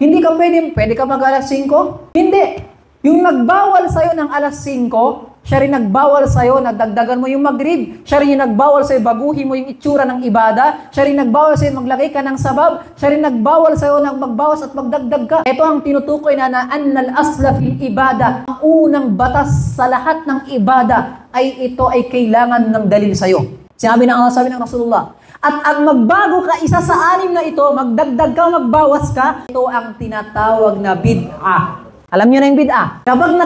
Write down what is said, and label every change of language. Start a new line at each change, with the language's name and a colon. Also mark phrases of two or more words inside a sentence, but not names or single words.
Filipino: Hindi ka pwede ka mag alas 5? Hindi. Yung nagbawal sa'yo ng alas 5, siya rin nagbawal sa'yo, nagdagdagan mo yung maghrib. Siya rin yung nagbawal sa'yo, baguhin mo yung itsura ng ibada. Siya rin nagbawal sa'yo, maglagay ka ng sabab. Siya rin nagbawal sa'yo, magbawas at magdagdag ka. Ito ang tinutukoy na
Arabic: أن الأصل في العبادة.
Filipino: Ang unang batas sa lahat ng ibada ay ito ay kailangan ng dalil sa'yo. Sabi ng Rasulullah. At ang magbago ka, isa sa 6 na ito, magdagdag ka, magbawas ka, ito ang tinatawag na bid'ah. Alam niyo na yung bid'ah.